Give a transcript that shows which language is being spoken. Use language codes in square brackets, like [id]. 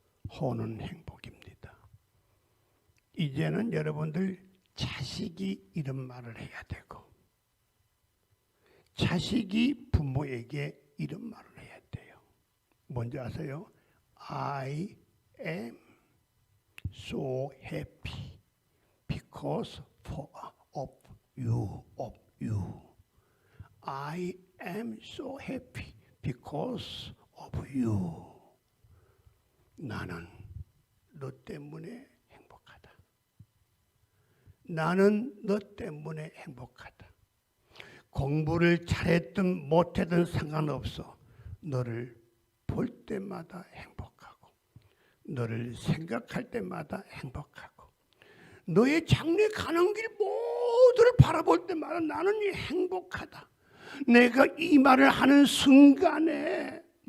[ko] 호는 행복입니다. 이제는 여러분들 자식이 이런 말을 해야 되고, 자식이 부모에게 이런 말을 해야 돼요. 뭔지 아세요? [en] I am so happy because of you. I am so happy because of you. [ko] 나는 너 때문에 행복하다. 나는 너 때문에 행복하다. 공부를 잘했든 못했든 상관없어. 너를 볼 때마다 행복하고, 너를 생각할 때마다 행복하고, 너의 장래 가는 길 모두를 바라볼 때마다 나는 행복하다. 내가 이 말을 하는 순간에